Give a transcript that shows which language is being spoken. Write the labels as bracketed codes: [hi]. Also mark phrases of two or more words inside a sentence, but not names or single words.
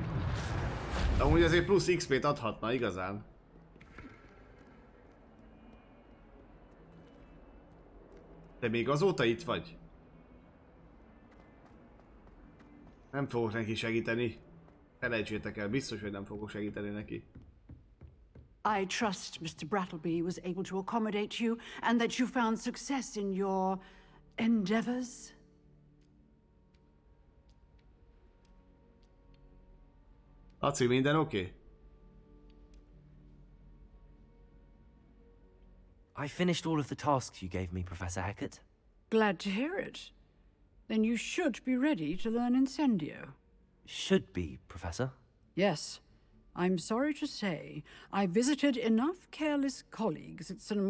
[hu] De amúgy azért plusz XP-t adhatna igazán. Te még azóta itt vagy? Nem fogok neki segíteni. Felejtsétek el, biztos, hogy nem fogok segíteni neki. [en] I trust Mr. Brattleby was able to accommodate you and that you found success in your endeavors. [hu] Laci, minden oké? [en] I finished all of the tasks you gave me, Professor Hackett. Glad to hear it. Then you should be ready to learn Incendio. Should be, Professor. Yes. I'm sorry to say, I visited enough careless colleagues at St.